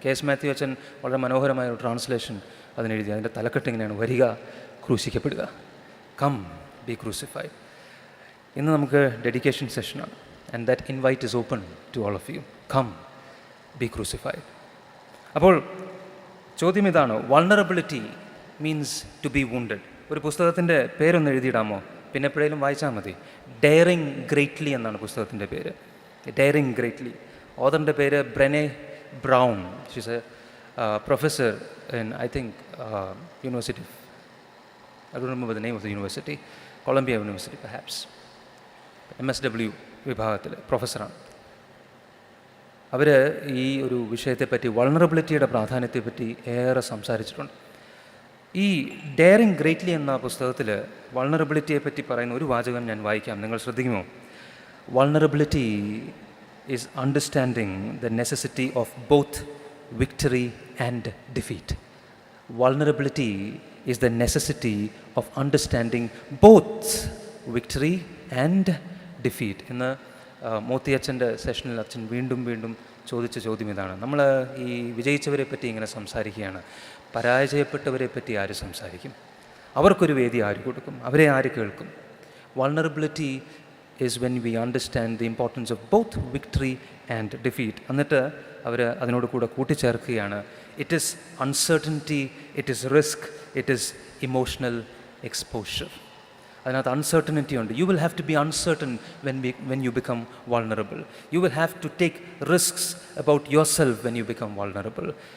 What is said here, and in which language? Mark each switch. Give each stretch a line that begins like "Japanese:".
Malayalam: K S Mathew അച്ഛൻ വളരെ മനോഹരമായ ഒരു ട്രാൻസ്ലേഷൻ അതിനെഴുതി. അതിൻ്റെ തലക്കെട്ട് ഇങ്ങനെയാണ്: വരിക, ക്രൂശിക്കപ്പെടുക.
English: Come, be crucified.
Malayalam: ഇന്ന് നമുക്ക് dedication സെഷനാണ്.
English: And that invite is open to all of you. Come, be crucified.
Malayalam: അപ്പോൾ ചോദ്യം ഇതാണ്:
English: vulnerability means to be wounded.
Malayalam: ഒരു പുസ്തകത്തിൻ്റെ പേരൊന്ന് എഴുതിയിടാമോ? പിന്നെ എപ്പോഴേലും വായിച്ചാൽ മതി. ഡെയറിങ് ഗ്രേറ്റ്ലി എന്നാണ് പുസ്തകത്തിൻ്റെ പേര്. Daring greatly. ഓഥറിൻ്റെ പേര്
English: Brene Brown. She's a professor in I think university. I don't remember the name of the university. Columbia University perhaps.
Malayalam: MSW വിഭാഗത്തിൽ പ്രൊഫസറാണ്. അവർ ഈ ഒരു വിഷയത്തെപ്പറ്റി, വൾണറബിലിറ്റിയുടെ പ്രാധാന്യത്തെപ്പറ്റി ഏറെ സംസാരിച്ചിട്ടുണ്ട്. ഈ ഡെയറിങ് ഗ്രേറ്റ്ലി എന്ന പുസ്തകത്തിൽ വൾണറബിലിറ്റിയെപ്പറ്റി പറയുന്ന ഒരു വാചകം ഞാൻ വായിക്കാം, നിങ്ങൾ ശ്രദ്ധിക്കുമോ?
English: Vulnerability is understanding the necessity of both victory and defeat. Vulnerability is the necessity of understanding both victory and defeat.
Malayalam: ഇന്ന് മോത്തി അച്ഛൻ്റെ സെഷനിൽ അച്ഛൻ വീണ്ടും വീണ്ടും ചോദിച്ച ചോദ്യം ഇതാണ്. നമ്മൾ ഈ വിജയിച്ചവരെ പറ്റി ഇങ്ങനെ സംസാരിക്കുകയാണ്. പരാജയപ്പെട്ടവരെ പറ്റി ആര് സംസാരിക്കും? അവർക്കൊരു വേദി ആര് കൊടുക്കും? അവരെ ആര് കേൾക്കും?
English: Vulnerability is when we understand the importance of both victory and defeat.
Malayalam: എന്നിട്ട് അവർ അതിനോട് കൂടെ കൂട്ടിച്ചേർക്കുകയാണ്,
English: It is uncertainty, it is risk, it is emotional exposure.
Malayalam: അതിനകത്ത് അൺസർട്ടനിറ്റി ഉണ്ട്.
English: You will have to be uncertain when you become vulnerable. You will have to take risks about yourself when you become vulnerable.